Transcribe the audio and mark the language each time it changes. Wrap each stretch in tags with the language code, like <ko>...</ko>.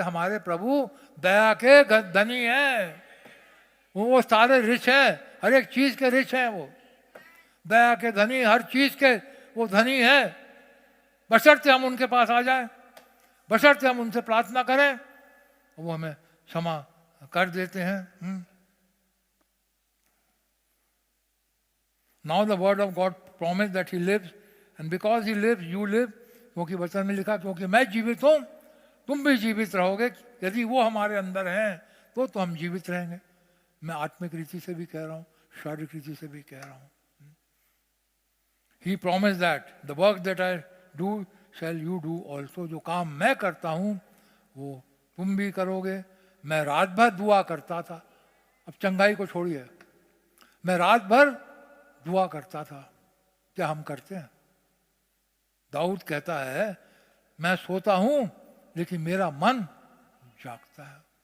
<hi>हमारे प्रभु दया के धनी हैं, वो सारे रिच हैं, हर एक चीज के रिच हैं। वो दया के धनी, हर चीज के वो धनी है। बशर्ते हम उनके पास आ जाएं, बशर्ते हम उनसे प्रार्थना करें, वो हमें क्षमा कर देते हैं।</hi> <en>Now the word of God promised that he lives, and because he lives, you live.</en> <hi>क्योंकि वचन में लिखा, क्योंकि मैं जीवित हूं, तुम भी जीवित रहोगे। यदि वो हमारे अंदर हैं तो हम जीवित रहेंगे। मैं आत्मिक रीति से भी कह रहा हूं, शारीरिक रीति से भी कह रहा हूं।</hi> <en>He promised that the work that I do shall you do also.</en> <hi>जो काम मैं करता हूं वो तुम भी करोगे। मैं रात भर दुआ करता था, अब चंगाई को छोड़िए, मैं रात भर दुआ करता था। क्या हम करते हैं? दाऊद कहता है, मैं सोता हूं लेकिन मेरा मन जागता है।</hi>